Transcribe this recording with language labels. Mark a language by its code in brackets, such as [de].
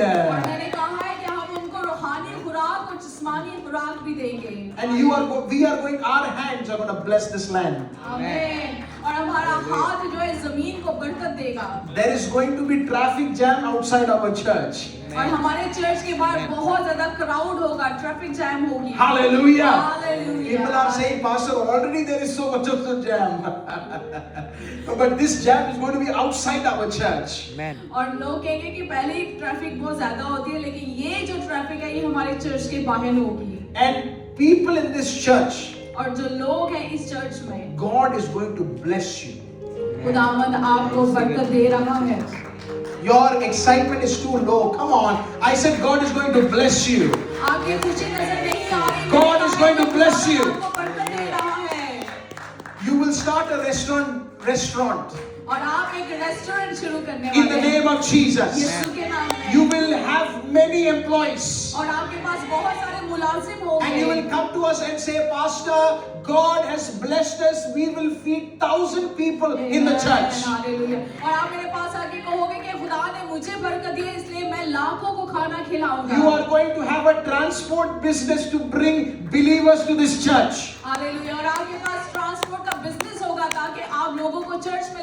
[hi] और मैंने कहा है कि हम उनको रूहानी खुराक और जिस्मानी खुराक भी देंगे। [en] And we are going, our hands are going to bless this land. [hi] आमीन। और हमारा हाथ जो है जमीन को बरकत देगा। [en] There is going to be traffic jam outside our church. [hi] और हमारे चर्च के बाहर बहुत ज्यादा क्राउड होगा, ट्रैफिक जैम होगी। [en] Hallelujah. Hallelujah. People are saying, Pastor, already there is so much of the jam. But this jam is going to be outside our church. [hi] और लोग कहेंगे कि पहले ही ट्रैफिक बहुत ज्यादा होती है, लेकिन ये जो ट्रैफिक है ये हमारे चर्च के बाहर होगी। [en] And people in this church, [hi] और जो लोग हैं इस चर्च में, [en] God is going to bless you. [hi] खुदावंद आपको बरकत दे रहा है। [en] Your excitement is too low. Come on. I said God is going to bless you. [hi] आपकी खुशी नजर नहीं आ रही। [en] God is going to bless you. [hi] आपको बरकत दे रहा है। [en] You will start a restaurant [hi] और आप एक रेस्टोरेंट शुरू करने [en] in the [hi] वाले हैं। [en] name of Jesus. [hi] यीशु के नाम में। [en] You will have many employees. [hi] और आपके पास बहुत सारे मुलाजिम होंगे। [en] And you will come to us and say, Pastor, God has blessed us. We will feed 1,000 people in the church. [hi] Hallelujah. और आप मेरे पास आके कहोगे कि खुदा ने मुझे बरकत दी है इसलिए मैं लाखों को खाना खिलाऊंगा। [en] You are going to have a transport business to bring believers to this church. [hi] Hallelujah. और आपके पास ट्रांसपोर्ट का बिजनेस होगा ताकि आप लोगों को चर्च में